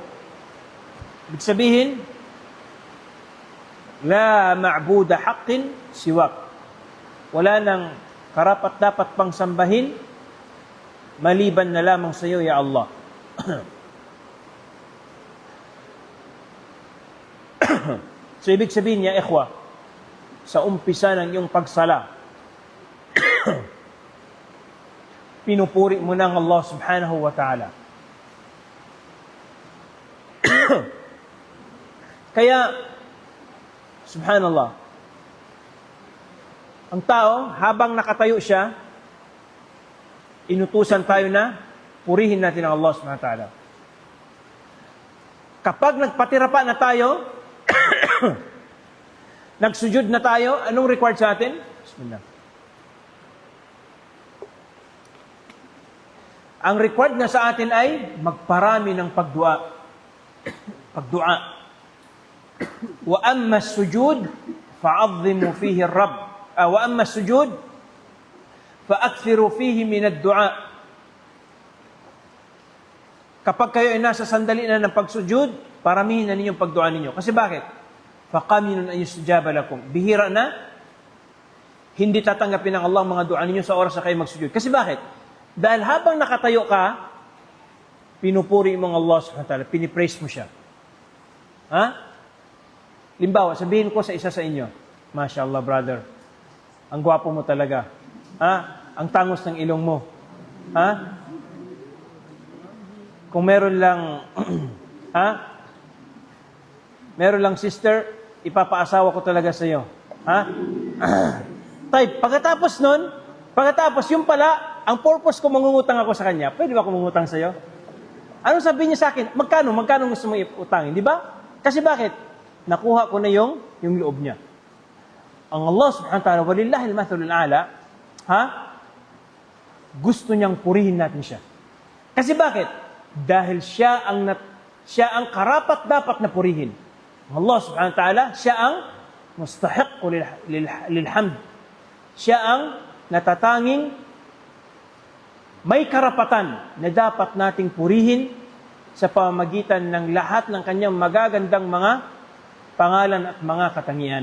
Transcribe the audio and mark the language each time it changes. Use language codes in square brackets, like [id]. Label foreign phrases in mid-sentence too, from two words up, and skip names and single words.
[tl] Ibig sabihin, [ar] لا معبود حق سواك. [tl] Wala nang karapat-dapat pang sambahin maliban na lamang sa iyo, [ar] يا الله. [tl] So, ibig sabihin niya, ikhwa, sa umpisa ng iyong pagsala, pinupuri mo ng Allah [ar] سبحانه وتعالى. [tl] Kaya, subhanallah, ang tao, habang nakatayo siya, inutusan tayo na purihin natin ang Allah [ar] سبحانه وتعالى. [tl] Kapag nagpatirapa na tayo, nagsujud na tayo, anong required sa atin? Bismillah. Ang required na sa atin ay magparami ng pagdua. Pagdua. [ar] وأما السجود فعظموا فيه الرب. وأما السجود فأكثروا فيه من الدعاء. [tl] Kapag kayo ay nasa sandali na ng pagsujud, paramihin na ninyong pagdua ninyo. Kasi bakit? [ar] فقمن أن يستجاب لكم. [tl] Bihira na hindi tatanggapin ng Allah mga dua ninyo sa oras na kayo magsujud. Kasi bakit? Dahil habang nakatayo ka, pinupuri mo ang Allah [ar] سبحانه وتعالى, [tl] pinipraise mo siya. Ha? Limbawa, sabihin ko sa isa sa inyo, [ar] ما شاء الله, [tl] brother, ang gwapo mo talaga. Ha? Ang tangos ng ilong mo. Ha? Kung meron lang, ha? Meron lang sister, ipapaasawa ko talaga sa iyo. Ha? Type, pagkatapos nun, yung pala, ang purpose ko mangungutang ako sa kanya, pwede ba ako mangungutang sa iyo? Anong sabihin niya sa akin? Magkano gusto mo iutangin, di ba? Kasi bakit? Nakuha ko na yung loob niya. [ar] Ang Allah سبحانه وتعالى, ولله المثل الأعلى, [tl] ha? Gusto niyang purihin natin siya. Kasi bakit? Dahil siya ang karapat dapat na purihin. [ar] Allah سبحانه وتعالى, [tl] siya ang [ar] مستحق للحمد. [tl] Siya ang natatanging may karapatan na dapat nating purihin sa pamamagitan ng lahat ng kanyang magagandang mga pangalan at mga katangian.